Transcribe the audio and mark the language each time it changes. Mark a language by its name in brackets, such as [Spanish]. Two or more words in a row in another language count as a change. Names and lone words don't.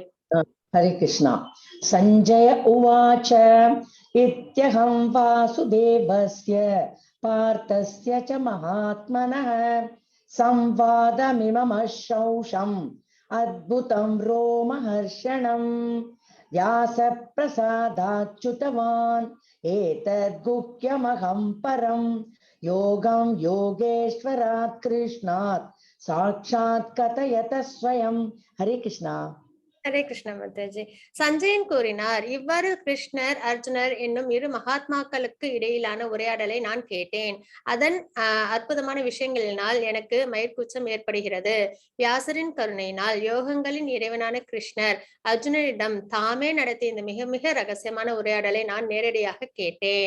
[Sanskrit] हरे कृष्णा। सञ्जय उवाच इत्यहं वासुदेवस्य पार्थस्य च महात्मनः संवादमिममश्रौषम् अद्भुतं रोमहर्षणम् व्यास प्रसादाच्युतवान् एतद् गुह्यमहं परं योगं योगेश्वरात् कृष्णात् साक्षात् कथयत स्वयं. हरे कृष्णा. [Tamil] ஹரே கிருஷ்ண மாதாஜி. சஞ்சயன் கூறினார், இவ்வாறு கிருஷ்ணர் அர்ஜுனர் என்னும் இரு மகாத்மாக்களுக்கு இடையிலான உரையாடலை நான் கேட்டேன். அதன் அற்புதமான விஷயங்களினால் எனக்கு மயிர்கூச்சம் ஏற்படுகிறது. வியாசரின் கருணையினால் யோகங்களின் இறைவனான கிருஷ்ணர் அர்ஜுனரிடம் தாமே நடத்திய இந்த மிக மிக ரகசியமான உரையாடலை நான் நேரடியாக கேட்டேன்.